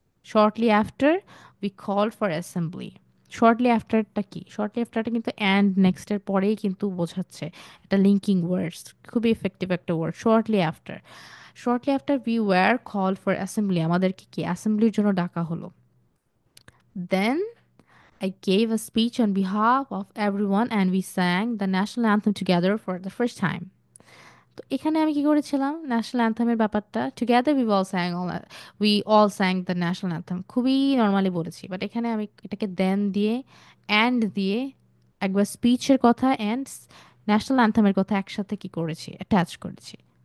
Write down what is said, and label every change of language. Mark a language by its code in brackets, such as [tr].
[en] Shortly after we call for assembly. [bn] Shortly আফটারটা কি, shortly আফটারটা কিন্তু and নেক্সটের পরেই কিন্তু বোঝাচ্ছে, এটা লিঙ্কিং ওয়ার্ডস, খুবই এফেক্টিভ একটা word shortly after. [en] shortly after we were call for assembly, [bn] আমাদেরকে কি অ্যাসেম্বলির জন্য ডাকা হলো। [en] Then I gave a speech on behalf of everyone and we sang the national anthem together for the first time. [bn] তো এখানে আমি কি করেছিলাম, ন্যাশনাল অ্যান্থেমের ব্যাপারটা [en] together we all sang the national anthem [bn] খুবই নর্মালি বলেছি, বাট এখানে আমি এটাকে দেন দিয়ে অ্যান্ড দিয়ে একবার স্পিচের কথা অ্যান্ড ন্যাশনাল অ্যান্থেমের কথা একসাথে কি করেছি, অ্যাটাচ করেছি।